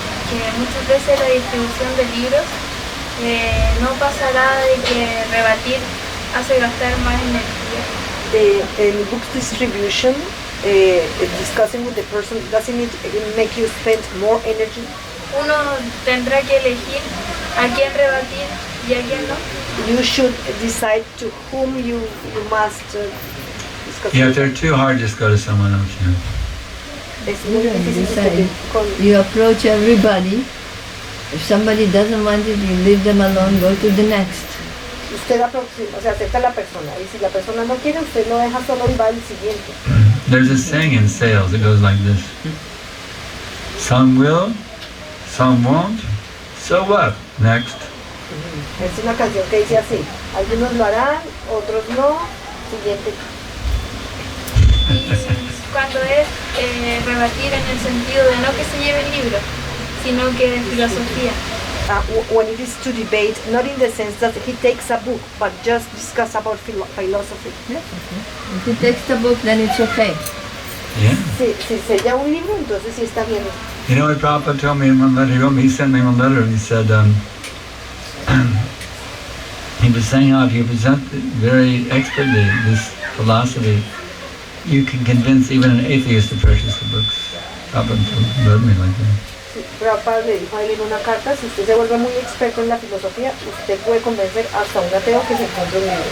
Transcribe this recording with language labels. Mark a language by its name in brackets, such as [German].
[Spanish] Que muchas veces la distribución de libros no pasará de que rebatir hace gastar más energía. [English] In books distribution, discussing with the person, doesn't it make you spend more energy? [Spanish] Uno tendrá que elegir a quién rebatir y a quién no. [English] You should decide to whom you must discuss. Yeah, if they're too hard, just go to someone else. [Spanish] Es muy difícil discutir con... [English] You approach everybody. If somebody doesn't want it, you leave them alone, go to the next. [Spanish] Usted acepta a la persona y si la persona no quiere, usted lo deja solo y va al siguiente. [English] There's a saying in sales, it goes like this. Some will, some won't, so what? Next. [Spanish] Es una canción que dice así, algunos lo harán, otros no, siguiente. Y cuando es rebatir en el sentido de no que se lleve el libro, sino que de filosofía. [English] When it is to debate, not in the sense that he takes a book, but just discuss about philosophy. Yes, okay. If he takes the book, then it's okay. Yeah. [Spanish] Si sella un libro, entonces sí está bien. [English] You know what Prabhupada told me in one letter? He sent me one letter and he said, he was saying how if you present very expertly this philosophy, you can convince even an atheist to purchase the books. Prabhupada told me like that. [Spanish] Prabhupada le dijo a él en una carta, si usted se vuelve muy experto en la filosofía, usted puede convencer hasta un ateo que se encuentre un libro.